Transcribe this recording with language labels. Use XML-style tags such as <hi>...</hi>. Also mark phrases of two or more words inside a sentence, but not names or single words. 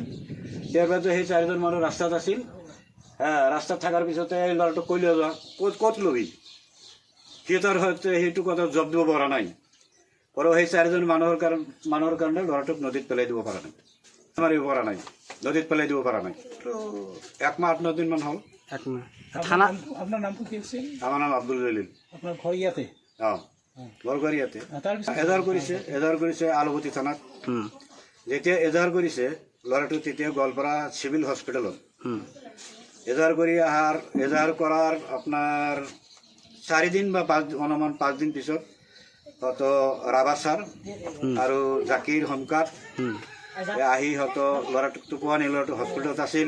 <as>টেৰ পাইতো সেই চাৰিজন মানুহ ৰাস্তাত আছিল। ৰাস্তাত থকাৰ পিছতে এই ল'ৰাটোক কৈ লৈ যোৱা, ক'ত ল'বি, সিহঁতৰ হয়তো সেইটো কথা জবাব দিব পৰা নাই। আৰু সেই চাৰিজন মানুহৰ কাৰণে ল'ৰাটোক নদীত পেলাই দিব পৰা নাই, মাৰিব পৰা নাই, নদীত পেলাই দিব পৰা নাই। তো 1 মাহ 8-9 দিনমান হ'ল।</as> <bn>আপনার নাম কি আছিল? আমার নাম আব্দুল জলিল। আপনার ঘর ইয়াতে?</bn> <as>ঘর ইয়াতে। এজাহাৰ কৰিছে আলুগুটি থানাত। যেতিয়া এজাহাৰ কৰিছে ল'ৰাটো, তেতিয়া গোৱালপাৰা চিভিল হস্পিটেলত এজাহাৰ কৰাৰ আপোনাৰ 4 দিন বা 5 দিন পিছত হয়তো ৰাভা ছাৰ আৰু জাকিৰ হোমকাৰ আহি হয়তো ল'ৰাটোক টোপোৱা নি, ল'ৰাটো হস্পিটেলত আছিল।</as>